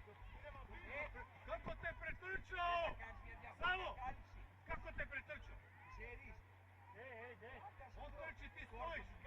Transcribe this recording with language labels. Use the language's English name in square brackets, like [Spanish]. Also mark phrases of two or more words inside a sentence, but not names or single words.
[Serbian] Kako te pretrčao? [Greek] Θες να κάνεις μια διαγώνια [Serbian] Samo! [Greek] κάλυψη. [Serbian] Kako te pretrčao? [Greek] Ξέρεις. [Serbian] On trči, ti stojiš.